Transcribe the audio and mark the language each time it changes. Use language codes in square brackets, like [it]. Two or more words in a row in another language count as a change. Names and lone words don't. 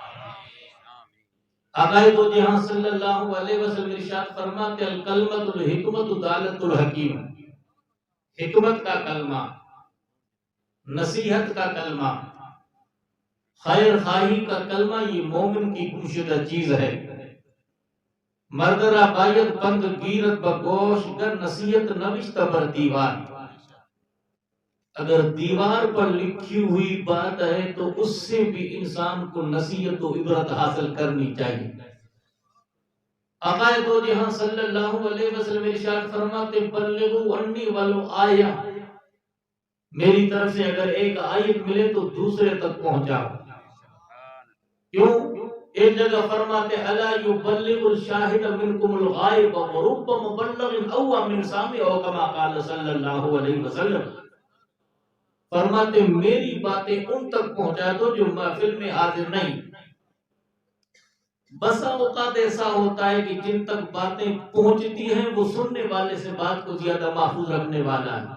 [ur] آقا دو جہاں [ar] صلی اللہ علیہ وسلم [ur] ارشاد فرماتے [ar] الکلمۃ الحکمۃ دالۃ الحکیم، [ur] حکمت کا کلمہ، نصیحت کا کلمہ، خیر خواہی کا کلمہ یہ مومن کی پوشیدہ چیز ہے۔ [fa] مردرا باید بند گیرت بگوش گر نصیحت نوشت بر دیوار، [ur] اگر دیوار پر لکھی ہوئی بات ہے تو اس سے بھی انسان کو نصیحت و عبرت حاصل کرنی چاہیے۔ آقا دو جہاں [ar] صلی اللہ علیہ وسلم [ur] ارشاد فرماتے [ar] بلغوا انی ولو آیہ، [ur] میری طرف سے اگر ایک آیت ملے تو دوسرے تک پہنچاؤ۔ کیوں؟ ایک جگہ فرماتے [ar] الا یبلغ الشاہد منکم الغائب ورب مبلغ اوعى من سامع او کما قال صلی اللہ علیہ وسلم، [ur] فرماتے میری باتیں ان تک پہنچا دو جو محفل میں حاضر نہیں۔ بسا اوقات ایسا ہوتا ہے کہ جن تک باتیں پہنچتی ہیں وہ سننے والے سے بات کو زیادہ محفوظ رکھنے والا ہے۔